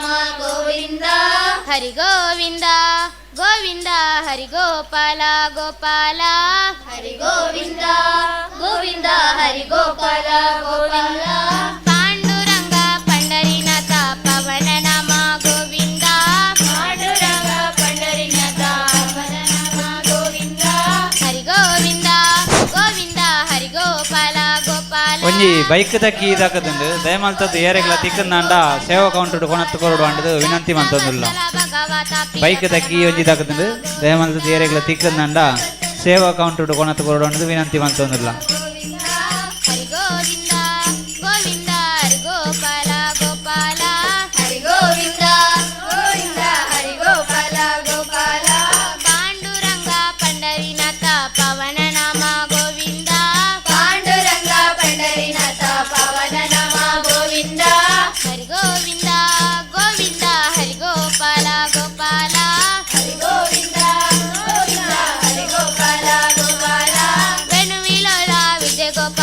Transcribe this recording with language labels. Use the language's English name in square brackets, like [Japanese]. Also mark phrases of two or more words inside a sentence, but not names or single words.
[Kannada] ಗೋವಿಂದ ಹರಿ ಗೋವಿಂದ ಗೋವಿಂದ ಹರಿ ಗೋಪಾಲ ಗೋಪಾಲ ಹರಿ ಗೋವಿಂದ ಗೋವಿಂದ ಹರಿ ಗೋಪಾಲ ಗೋಪಾಲ ಪಾಂಡುರಂಗ ಪಂಡರಿನಾಥ ಪವನ ನಾಮ ಗೋವಿಂದ ಪಾಂಡುರಂಗ ಪಂಡರಿನಾಥ ಪವನ ನಾಮ ಗೋವಿಂದ ಹರಿ ಗೋವಿಂದ ಗೋವಿಂದ ಹರಿ ಗೋಪಾಲ ಗೋಪಾಲ [Tulu] ಒಂಜಿ ಬೈಕ್ ದಕ್ಕಿ ಇದಾಕದುಂಡು ದಯಮಾಲ್ತದ್ದು ಏರೆಗ್ಲ ತಿಕ್ಕಂದಾಂಡ ಸೇವಾ ಕೌಂಟರ್ ಕೊನತ್ತು ಕೊರಡು ಅಂಡದು ವಿನಂತಿ ಮಂತೊಂದುಲ್ಲ ಬೈಕ್ ದಕ್ಕಿ ಒಂಜಿ ದಾಕದುಂಡು ದಯಮಾಲ್ತದ್ದು ಏರೆಗ್ಲ ತಿಕ್ಕಂದಾಂಡ ಸೇವಾ ಕೌಂಟರ್ ಕೊನತ್ತು ಕೊರಡು ಅಂಡದು ವಿನಂತಿ ಮಂತೊಂದುಲ್ಲ [Kannada] ಹರಿ ಗೋವಿಂದ ಗೋವಿಂದ ಹರಿ ಗೋಪಾಲ ಗೋಪಾಲ ಹರಿ ಗೋವಿಂದ ಗೋವಿಂದ ಹರಿ ಗೋಪಾಲ ಗೋಪಾಲ ಪಾಂಡುರಂಗ ಪಂಡರಿನಾಥ ಪವನ ನಾಮ ಗೋವಿಂದ ಪಾಂಡುರಂಗ ಪಂಡರಿನಾಥ ಪವನ ನಾಮ ಗೋವಿಂದ ಹರಿ ಗೋವಿಂದ ಗೋವಿಂದ ಹರಿ ಗೋಪಾಲ ಗೋಪಾಲ ಹರಿ ಗೋವಿಂದ ಗೋವಿಂದ ಹರಿ ಗೋಪಾಲ ಗೋಪಾಲ ವೆಣುವಿಲೋಲ ವಿಜಯ